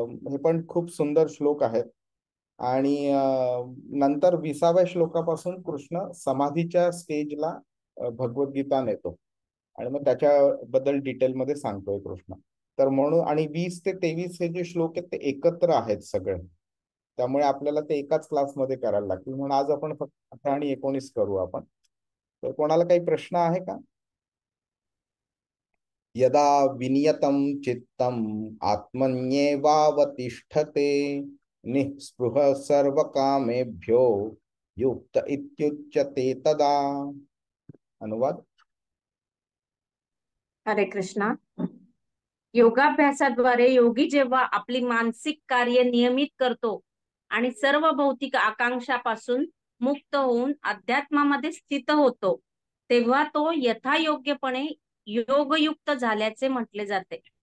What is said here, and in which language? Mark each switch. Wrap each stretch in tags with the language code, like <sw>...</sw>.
<mr>हे पण खूप सुंदर श्लोक आहेत. आणि नंतर 20व्या श्लोकापासून कृष्ण समाधीच्या स्टेजला भगवद्गीता नेतो आणि मग त्याच्याबद्दल डिटेलमध्ये सांगतोय कृष्ण. तर म्हणून आणि 20 ते 23 हे जे श्लोक आहेत ते एकत्र आहेत सगळे, त्यामुळे आपल्याला ते एकाच क्लासमध्ये करायला लागतील. म्हणून आज आपण फक्त 18 आणि 19 करू आपण. तर कोणाला काही प्रश्न आहे का?</mr> <sa>यदा विनियतं चित्तम् आत्मन्येवावतिष्ठते निःस्पृहः सर्वकामेभ्यो युक्त इत्युच्यते तदा.</sa> <mr>अनुवाद. हरे कृष्णा. योगाभ्यासाद्वारे योगी जेव्हा आपली मानसिक कार्य नियमित करतो आणि सर्व भौतिक आकांक्षापासून मुक्त होऊन अध्यात्मामध्ये स्थित होतो, तेव्हा तो यथायोग्यपणे योगयुक्त झाल्याचे म्हटले जाते.</mr>